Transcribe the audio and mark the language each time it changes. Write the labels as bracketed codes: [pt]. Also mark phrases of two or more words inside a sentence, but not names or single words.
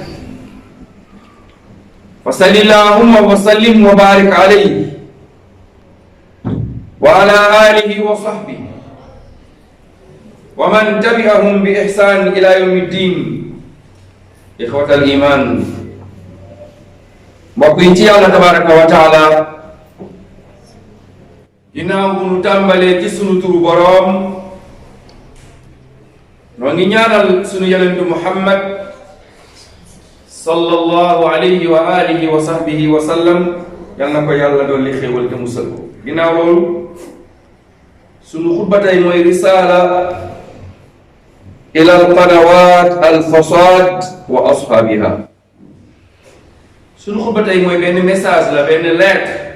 [ar] فصل اللهم وسلم وبارك عليه وعلى آله وصحبه ومن تبعهم بإحسان إلى يوم الدين إخوة الإيمان [wo] mbokk Allah [ar] تبارك وتعالى [wo] ginnaaw bu nu tàmbalee ci sunu turu boroom noo ngi ñaanal sunu yonentu Muhammad [ar] صلى الله عليه وعلى آله وصحبه وسلم [wo] yal na ko yàlla doon li xéewal te musal ko ginnaaw loolu sunu xutba tey mooy [ar] رسالة إلى القنوات الفساد وأصحابها [wo] sunu xutba tey mooy benn message la benn lettre